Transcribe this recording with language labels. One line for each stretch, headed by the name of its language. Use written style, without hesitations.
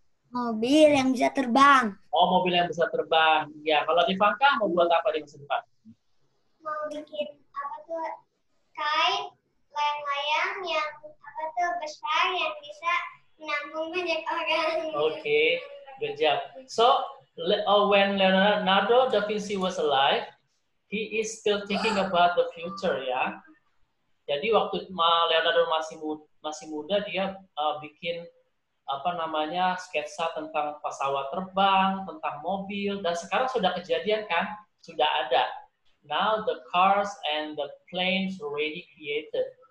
Indonesian: Mobil yang bisa terbang. Oh, mobil yang bisa terbang. Ya, kalau di Fangka mau buat apa di masa depan? Mau bikin apa tuh? Kite layang-layang yang apa tuh besar yang bisa menampung banyak orang.
English: Okay, good job. So when Leonardo da Vinci was alive, he is still thinking about the future ya.
Indonesian: Jadi waktu Leonardo masih muda dia bikin apa namanya sketsa tentang pesawat terbang, tentang mobil, dan sekarang sudah kejadian kan, sudah ada.
English: Now the cars and the planes already created.